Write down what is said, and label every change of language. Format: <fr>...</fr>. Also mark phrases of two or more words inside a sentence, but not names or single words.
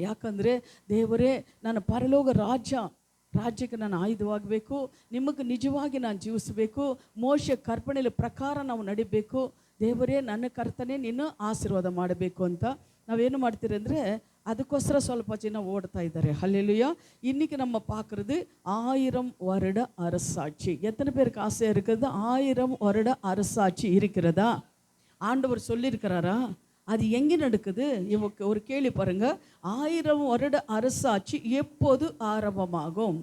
<kn>ಯಾಕಂದರೆ ದೇವರೇ ನನ್ನ ಪರಲೋಕ ರಾಜ್ಯಕ್ಕೆ ನಾನು ಆಯುಧವಾಗಬೇಕು, ನಿಮಗೆ ನಿಜವಾಗಿ ನಾನು ಜೀವಿಸಬೇಕು, ಮೋಶೆ ಕರ್ಪಣೆಯ ಪ್ರಕಾರ ನಾವು ನಡಿಬೇಕು, ದೇವರೇ ನನ್ನ ಕರ್ತನೆ ನೀನು ಆಶೀರ್ವಾದ ಮಾಡಬೇಕು ಅಂತ ನಾವೇನು ಮಾಡ್ತೀರಿ ಅಂದರೆ ಅದಕ್ಕೋಸ್ಕರ ಸ್ವಲ್ಪ ಜನ ಓಡ್ತಾ ಇದ್ದಾರೆ.</kn> <ta>ஹல்லேலூயா. இன்றைக்கி நம்ம பார்க்குறது 1000 வருட அரசாட்சி. எத்தனை பேருக்கு ஆசை இருக்குது 1000 வருட அரசாட்சி இருக்கிறதா? ஆண்டவர் சொல்லியிருக்கிறாரா? அது எங்கே நடக்குது? இவங்க ஒரு கேள்வி பாருங்க. 1000 வருட அரசாட்சி எப்போது ஆரம்பமாகும்?</ta>